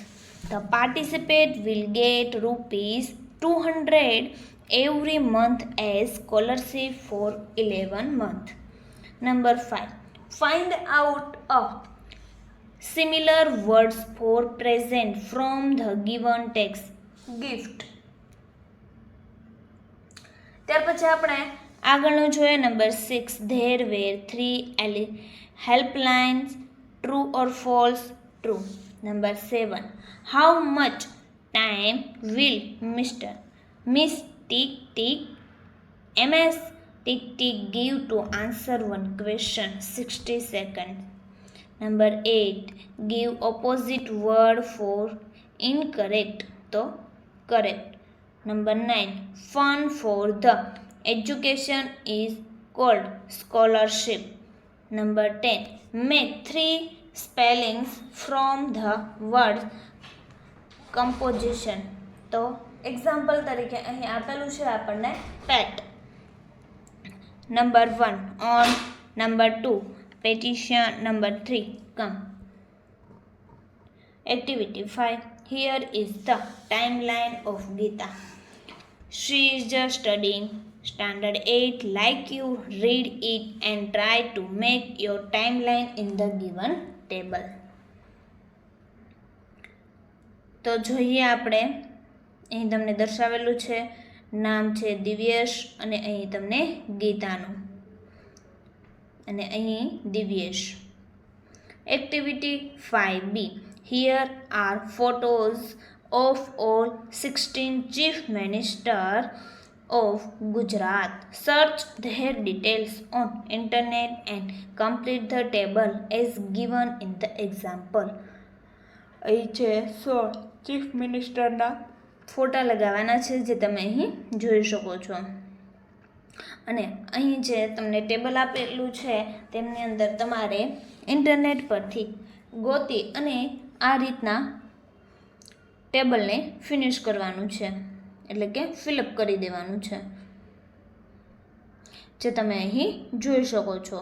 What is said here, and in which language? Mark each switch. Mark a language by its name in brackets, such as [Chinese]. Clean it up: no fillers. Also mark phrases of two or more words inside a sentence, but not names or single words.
[English] The participant will get ₹200 every month as scholarship for 11 months. Number 5. Find out a similar words for present from the given text. Gift. [Gujarati] ત્યાર પછી આપણે આગળનું જોઈએ. નંબર 6. [English] There were 3 helplines. True or false? True. Number 7. How much time will Miss Tick Tick Ms Tick Tick give to answer one question? 60 seconds. Number 8. Give opposite word for incorrect. So correct. Number 9. Fund for the education is called scholarship. Number 10. Make 3 spellings from the word composition. [Gujarati] તો એક્ઝામ્પલ તરીકે અહીં આપેલું છે આપણને પેટ. નંબર 1 ઓન, નંબર 2 પેટિશન, નંબર 3 કમ. એક્ટિવિટી 5. [English] Here is the timeline of Geeta. She is just studying standard 8. Like you, read it and try to make your timeline in the given table. [Gujarati] તો જોઈએ આપણે, અહીં તમને દર્શાવેલું છે, નામ છે દિવ્યેશ અને અહીં તમને ગીતાનું અને અહીં દિવ્યેશ. એક્ટિવિટી 5B. [English] Here are photos of all 16 chief ministers of Gujarat. Search their details on internet and complete the table as given in the example. [Gujarati] અહીં છે 16 ચીફ મિનિસ્ટરના ફોટા લગાવવાના છે જે તમે અહીં જોઈ શકો છો. અને અહીં જે તમને ટેબલ આપેલું છે તેમની અંદર તમારે ઇન્ટરનેટ પરથી ગોતી અને આ રીતના ટેબલને ફિનિશ કરવાનું છે, એટલે કે ફિલઅપ કરી દેવાનું છે, જે તમે અહીં જોઈ શકો છો.